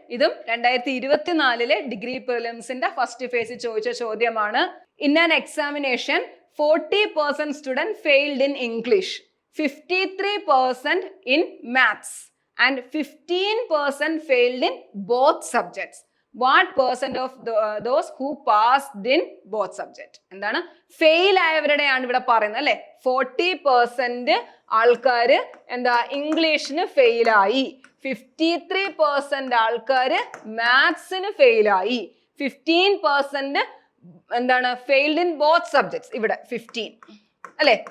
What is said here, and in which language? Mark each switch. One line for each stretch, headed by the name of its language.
Malayalam: ഇതും 2024 degree പ്രിലിംസിന്റെ first ഫേസിൽ ചോദിച്ച ചോദ്യമാണ്.
English: In an examination 40% student failed in English, 53% in maths, and 15% failed in both subjects. What percent of those who passed in both subjects?
Malayalam: എന്താണ്? Fail ആയവരുടെയാണ് ഇവിടെ പറയുന്നത് അല്ലെ. 40% ആൾക്കാര് എന്താ ഇംഗ്ലീഷിന് ഫെയിലായി, 53% ആൾക്കാര് മാത്സിന് ഫെയിലായി, 15% എന്താണ്
English: Failed in both subjects.
Malayalam: ഇവിടെ 15 അല്ലെ?